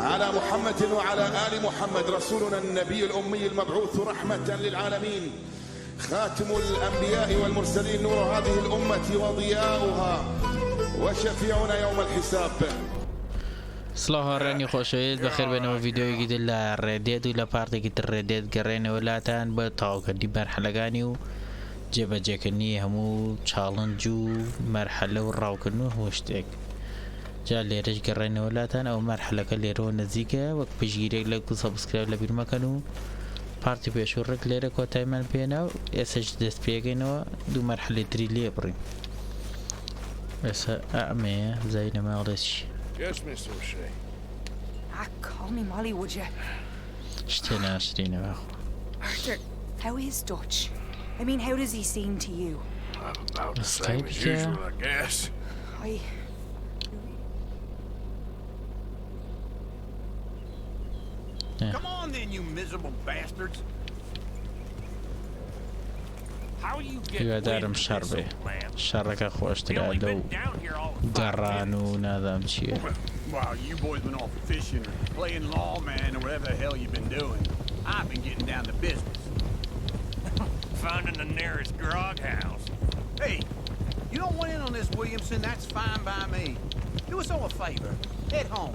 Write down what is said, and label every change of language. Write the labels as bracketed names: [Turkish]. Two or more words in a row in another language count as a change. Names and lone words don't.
[Arabic] محمد وعلى آل محمد رسولنا النبي الأمي المبعوث رحمة للعالمين خاتم الأنبياء والمرسلين نور هذه الأمة وضياؤها وشفيعنا يوم الحساب. [Central Kurdish] سڵاو هاوڕێیانی خۆشەویست بەخێربێنەوە ڤیدیۆیەکی تر لە ڕێدێت و لە پارتێکی تر ڕێدێت گەڕێنەوە لاتان بە تەواوکردنی مەرحەلەکانی و جێبەجێکردنی هەموو چاڵنج و مەرحەلە و ڕاوکردن و هەموو شتێک. جا لێرەش گەڕێنەوە لاتان ئەو مەرحەلەکە لێرەوە نزیکە وەک پشتگیریەک لەگەڵ سەبسکرایب لابیرمەکەن و پارتی پێشوڕێک لێرە کۆتایمان پێێنا و ئێسەش دەست پێگەینەوە دوو مەرحەلەی تری لێ بڕین. ئێستا ئەمەیە زای نەماڵێکی [English] Yes, Mr. O'Shea. Call me Molly, would you? Arthur, how is Dutch? I mean, how does he seem to you? I'm about the same as usual, I guess. Come on then, you miserable bastards. How are you getting [Central Kurdish] هیوادارم شەڕ بێ شەڕەکە خۆشترا لەو گەڕان و نادام چییە. [English] While you boys been off fishing or playing lawman or whatever the hell you've been doing, I've been getting down to business. Finding the nearest grog house. Hey, you don't want in on this, Williamson, that's fine by me. Do us all a favor. Head home.